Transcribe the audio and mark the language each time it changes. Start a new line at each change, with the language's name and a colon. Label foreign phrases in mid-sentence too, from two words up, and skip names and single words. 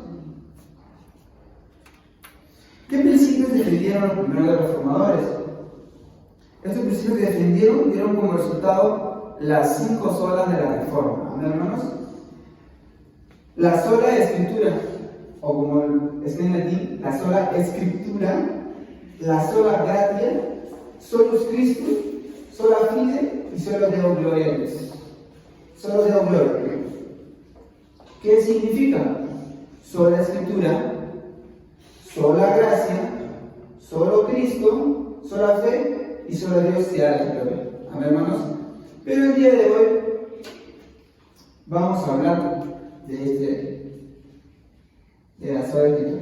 Spanish: ¿Qué principios defendieron los primeros reformadores? Estos principios que defendieron dieron como resultado las 5 solas de la reforma. Amén, hermanos. La sola escritura, o como está en latín, la sola escritura, la
Latin: sola gratia, solus Christus, sola fide
Spanish: y
Latin: solo Deo gloria
Spanish: a Dios.
Latin: Solo Deo gloria.
Spanish: ¿Qué significa? Sola escritura, sola gracia, solo Cristo, sola fe y solo Dios sea la gloria. Amén, hermanos. Pero el día de hoy vamos a hablar de la sola escritura.